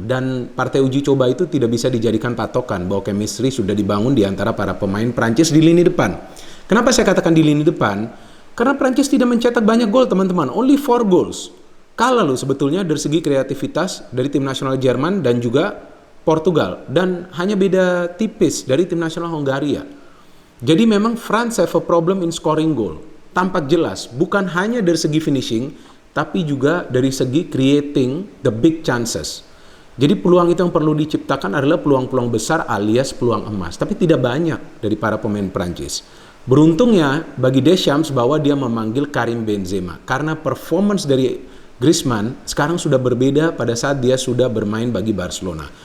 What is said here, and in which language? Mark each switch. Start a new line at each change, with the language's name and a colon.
Indonesian: Dan partai uji coba itu tidak bisa dijadikan patokan bahwa chemistry sudah dibangun di antara para pemain Prancis di lini depan. Kenapa saya katakan di lini depan? Karena Prancis tidak mencetak banyak gol teman-teman,
English: only 4 goals.
Indonesian: kalah loh sebetulnya dari segi kreativitas dari tim nasional Jerman dan juga Portugal, dan hanya beda tipis dari tim nasional Hongaria. Jadi memang
English: France have a problem in scoring goal.
Indonesian: Tampak jelas, bukan hanya dari segi finishing, tapi juga dari segi
English: creating the big chances.
Indonesian: Jadi peluang itu yang perlu diciptakan adalah peluang-peluang besar alias peluang emas, tapi tidak banyak dari para pemain Prancis. Beruntungnya bagi Deschamps bahwa dia memanggil Karim Benzema, karena performance dari Griezmann sekarang sudah berbeda pada saat dia sudah bermain bagi Barcelona.